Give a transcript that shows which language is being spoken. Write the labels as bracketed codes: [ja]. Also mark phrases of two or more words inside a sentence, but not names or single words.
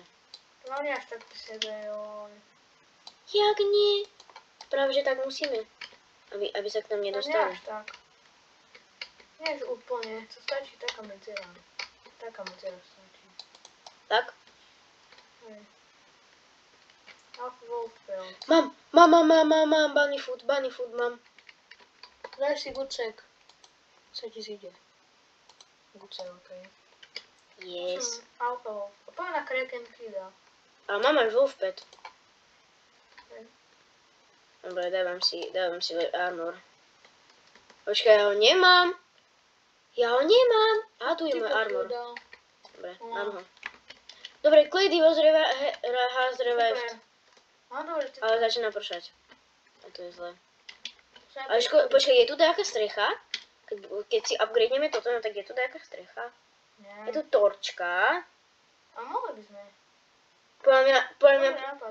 [sk] To mám až tak pri sebe, joj. Jak nie? Práve, že tak musíme. Aby sa k nám To nie nedostali. až tak. Nie až úplne, to stačí taká medzera. Taká medzera stačí. Tak? Hej. [en] Half wolf belt. [sk] Mám, [en] bunny food, [sk] mám. Daj si gucek. Co ti zíde? Gucek, okej. Yes. [en] Alfa wolf. [sk] A poďme na Kraken Kida. Ale mám aj [en] wolf pet. [sk] Hej. Dobre, dávam si armor. Počkaj, ja ho nemám. A tu je môj armor. Dobre, mám ho. Dobre, [en] Clady has revived. [sk] Super. Mám dobre, ty Ale začína pršať. A to je zle. to Ale počkaj, je tu nejaká strecha? Keď si upgradeneme toto, no tak je tu nejaká strecha? Je tu Nie. torčka. A mohli by sme. Podľa mňa, Dobrý nápad.